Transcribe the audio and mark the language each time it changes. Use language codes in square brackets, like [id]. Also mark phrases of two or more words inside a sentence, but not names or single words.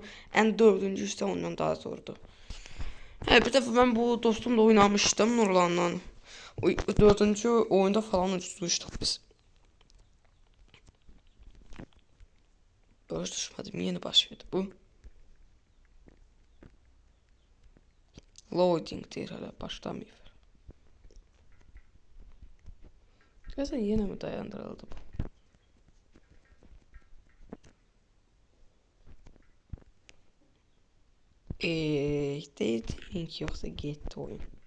[tr] En dördüncüsü ise ondan daha zordu. Evet, bir defa ben bu dostumla oynamıştım Nurlan'la. Dördüncü oyunda falan uçmuştuk biz. Böyle düşmedim, yeni başladı bu. [az] Loading deyir, hələ başlamayıb. Görəsən yenə mi dayandırıldı bu? Deyirdim ki yoksa getdi oyun.